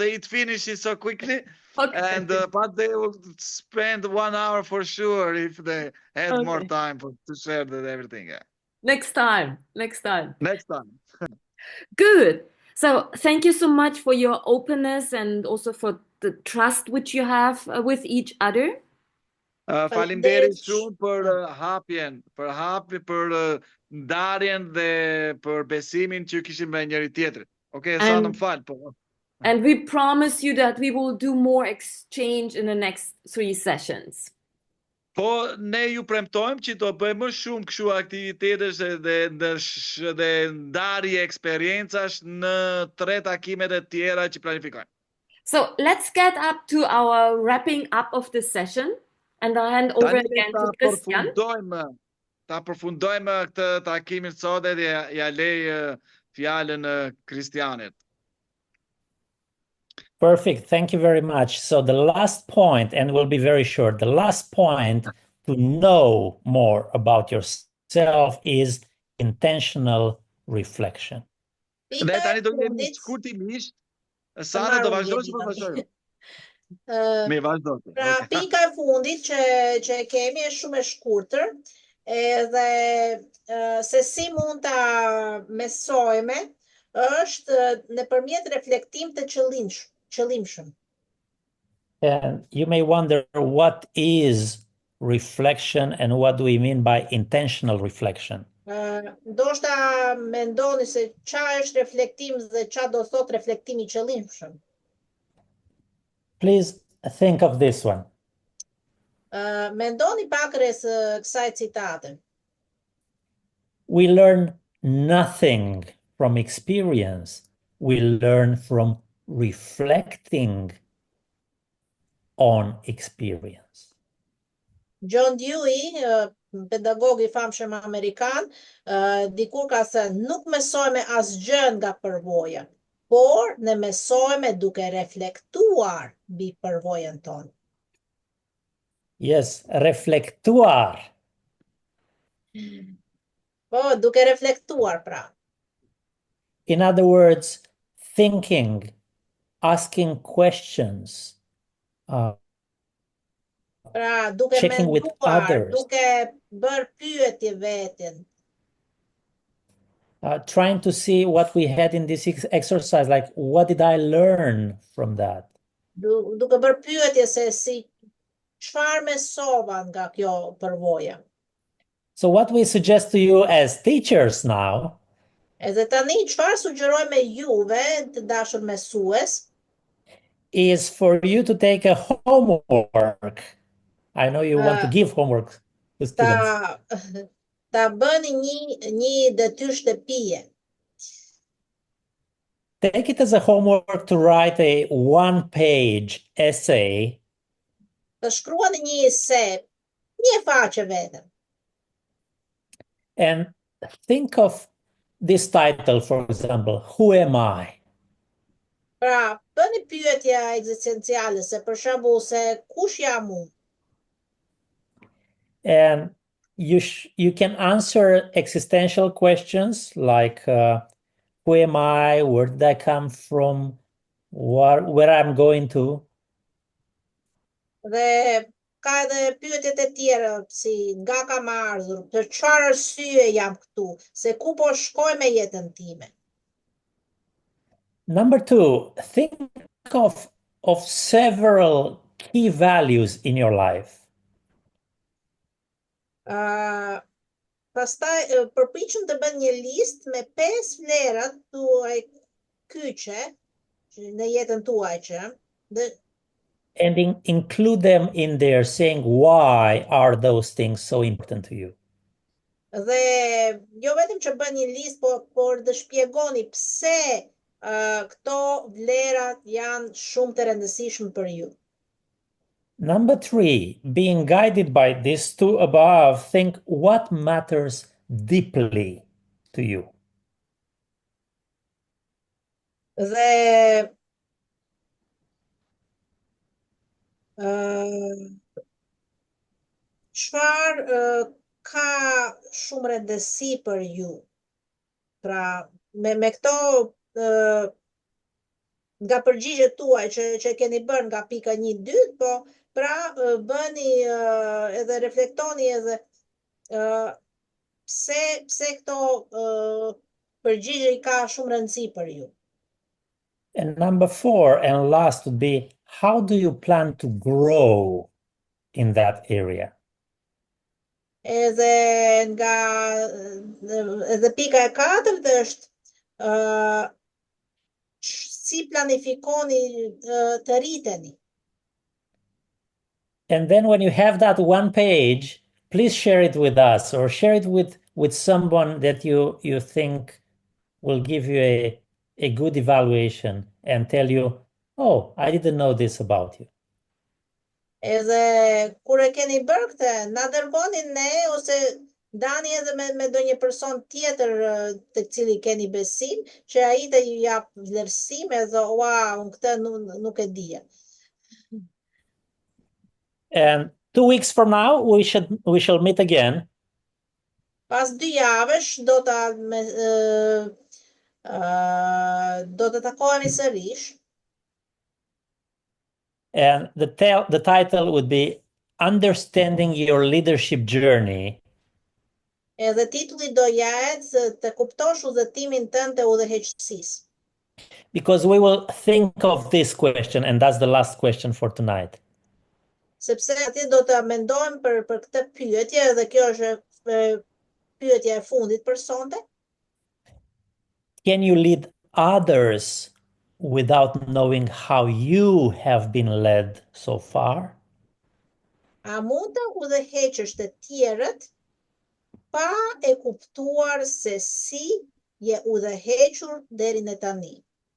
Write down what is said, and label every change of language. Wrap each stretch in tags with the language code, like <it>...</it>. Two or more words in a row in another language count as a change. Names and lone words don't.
<en>It finishes so quickly, and but they will spend 1 hour for sure if they had more time to share everything. Yeah. Next time. Good. So thank you so much for your openness and also for the trust which you have with each other.</en> <sq>Faleminderit shumë për hapjen, për ndarjen dhe për besimin që kishim me njëri tjetrin.</sq> <en>Okay, and we promise you that we will do more exchange in the next 3 sessions.</en> <sq>Po ne ju premtojmë që do bëjmë më shumë kështu aktivitetesh dhe ndarje eksperiencash në 3 takimet e tjera që planifikojmë.</sq> <en>So let's get up to our wrapping up of the session and I'll hand over again to Christian.</en> <sq>Ta përfundojmë këtë takimin sot dhe ja lej fjalën Kristianit.</sq> <en>Perfect. Thank you very much. So the last point, and we'll be very short, the last point to know more about yourself is intentional reflection.</en> <sq>Dhe tani do jemi shkurtimisht, sa do vazhdojmë për vazhdojmë. Me vazhdo. Pra pika e fundit që kemi është shumë e shkurtër, edhe se si mund ta mesojmë është nëpërmjet reflektim të qëllimshëm.</sq> <en>And you may wonder what is reflection and what do we mean by intentional reflection?</en> <sq>Ndoshta mendoni se çfarë është reflektim dhe çfarë do thot reflektimi I qëllimshëm.</sq> <en>Please think of this one.</en> <sq>Mendoni pak rreth kësaj citate.</sq> <en>We learn nothing from experience. We learn from reflecting on experience. John Dewey,</en> <sq>pedagog I famshëm amerikan, dikur ka thënë, nuk mësojmë asgjë nga përvoja, por ne mësojmë duke reflektuar mbi përvojën tonë. Yes, reflektuar. Po, duke reflektuar pra.</sq> <en>In other words, thinking, asking questions,</en> <sq>pra, duke</sq> <en>checking with others,</en> <sq>duke bërë pyetje veten.</sq> <en>Trying to see what we had in this exercise, like what did I learn from that?</en> <sq>Duke bërë pyetje se si çfarë mësova nga kjo përvoja.</sq> <en>So what we suggest to you as teachers now,</en> <sq>edhe tani çfarë sugjerojmë juve të dashur mësues,</sq> <en>is for you to take a homework. I know you want to give homework to students.</en> <sq>Ta bëni një detyrë shtëpie.</sq> <en>Take it as a homework to write a 1-page essay.</en> <sq>Të shkruani një ese, një faqe vetëm.</sq> <en>And think of this title, for example, Who am I?</en> <sq>Pra, bëni pyetja ekzistenciale, se për shembull se kush jam unë?</sq> <en>And you can answer existential questions like who am I, where did I come from, where I'm going to.</en> <sq>Dhe ka edhe pyetjet e tjera si nga kam ardhur, për çfarë arsye jam këtu, se ku po shkoj me jetën time.</sq> <en>Number 2, think of several key values in your life.</en> <sq>Pastaj përpiqem të bën një listë me 5 vlerat tuaj kyçe në jetën tuaj</sq> <en>and include them in there, saying why are those things so important to you.</en> <sq>Dhe jo vetëm që bën një listë, por të shpjegoni pse këto vlerat janë shumë të rëndësishme për ju.</sq> <en>Number 3, being guided by these two above, think what matters deeply to you.</en> <sq>Dhe çfarë ka shumë rëndësi për ju. Pra, me këto nga përgjigjet tuaj që keni bërë nga pika 1-2, po pra bëni edhe reflektoni edhe pse këto përgjigje I ka shumë rëndësi për ju.</sq> <en>And number 4 and last would be, how do you plan to grow in that area?</en> <sq>Edhe pika e 4 është si planifikoni të rriteni.</sq> <en>And then when you have that one page, please share it with us or share it with someone that you think will give you a good evaluation and tell you, oh, I didn't know this about you.</en> <sq>Edhe kur e keni bërë këtë, na dërgoni ne ose dani edhe me ndonjë person tjetër të cili keni besim, që ai të ju jap vlerësim edhe wow, këtë nuk e dija.</sq> <en>And 2 weeks from now, we shall meet again.</en> <sq>Pas 2 javësh do të takohemi sërish.</sq> <en>And the title would be Understanding Your Leadership Journey.</en> <sq>Edhe titulli do jetë të kuptosh udhëtimin tënd të udhëheqësisë.</sq> <en>Because we will think of this question, and that's the last question for tonight.</en> <sq>Sepse atje do të mendojmë për këtë pyetje dhe kjo është pyetja e fundit për sonte.</sq> <en>Can you lead others without knowing how you have been led so far?</en> <sq>A mund të udhëheqësh të tjerët pa e kuptuar se si je udhëhequr deri në tani?</sq>